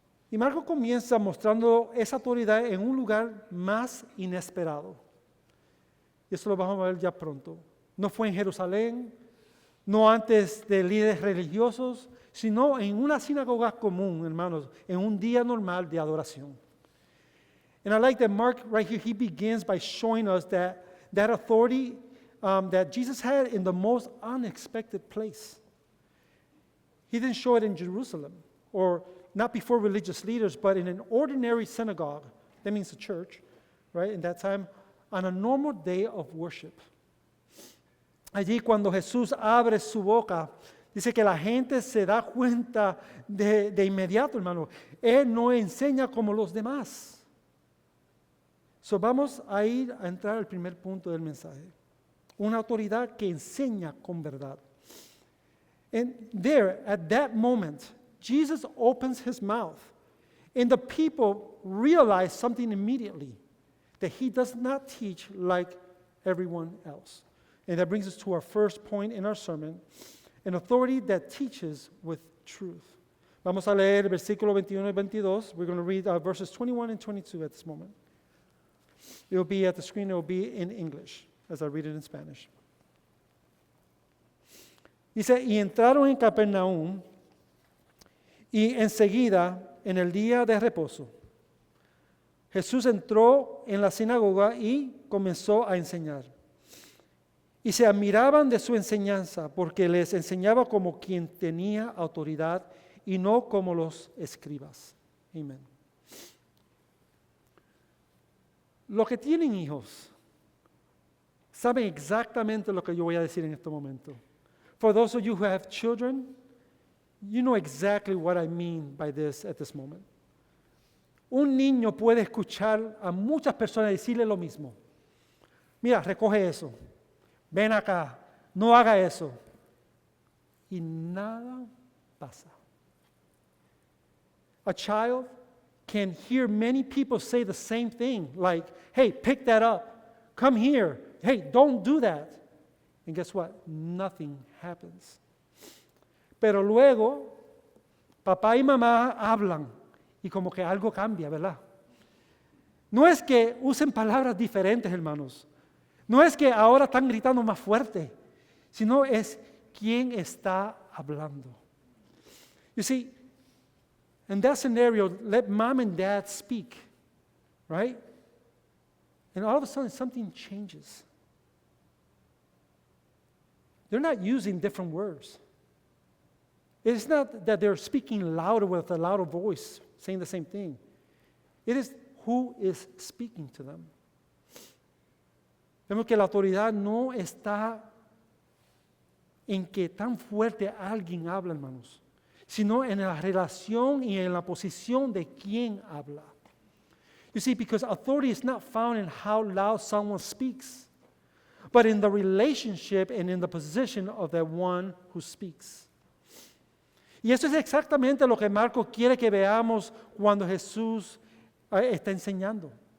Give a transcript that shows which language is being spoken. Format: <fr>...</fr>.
<es>Y Marcos comienza mostrando esa autoridad en un lugar más inesperado. Y eso lo vamos a ver ya pronto. No fue en Jerusalén, no antes de líderes religiosos, sino en una sinagoga común, hermanos, en un día normal de adoración.</es> <en>And I like that Mark right here, he begins by showing us that authority that Jesus had in the most unexpected place. He didn't show it in Jerusalem, or not before religious leaders, but in an ordinary synagogue. That means a church, right? In that time, on a normal day of worship.</en> <es>Allí cuando Jesús abre su boca, dice que la gente se da cuenta de inmediato, hermano. Él no enseña como los demás. So vamos a entrar al primer punto del mensaje. Una autoridad que enseña con verdad.</es> <en>And there, at that moment, Jesus opens his mouth, and the people realize something immediately, that he does not teach like everyone else. And that brings us to our first point in our sermon, an authority that teaches with truth.</en> <es>Vamos a leer el versículo 21 y 22.</es> <en>We're going to read verses 21 and 22 at this moment. It will be at the screen. It will be in English, as I read it in Spanish.</en> <es>Dice, y entraron en Capernaum, y enseguida, en el día de reposo, Jesús entró en la sinagoga y comenzó a enseñar. Y se admiraban de su enseñanza, porque les enseñaba como quien tenía autoridad y no como los escribas. Amén. Los que tienen hijos saben exactamente lo que yo voy a decir en este momento.</es> <en>For those of you who have children, you know exactly what I mean by this at this moment.</en> <es>Un niño puede escuchar a muchas personas decirle lo mismo. Mira, recoge eso. Ven acá. No haga eso. Y nada pasa.</es> <en>A child can hear many people say the same thing, like, hey, pick that up. Come here. Hey, don't do that. And guess what? Nothing happens.</en> <es>Pero luego, papá y mamá hablan y como que algo cambia, ¿verdad? No es que usen palabras diferentes, hermanos. No es que ahora están gritando más fuerte, sino es quién está hablando.</es> <en>You see, in that scenario, let mom and dad speak, right? And all of a sudden, something changes. They're not using different words. It's not that they're speaking louder with a louder voice, saying the same thing. It is who is speaking to them.</en> <es>Vemos que la autoridad no está en que tan fuerte alguien habla, hermanos, sino en la relación y en la posición de quien habla.</es> <en>You see, because authority is not found in how loud someone speaks, but in the relationship and in the position of the one who speaks.</en> <es>Y eso es exactamente lo que Marcos quiere que veamos cuando Jesús está enseñando.</es>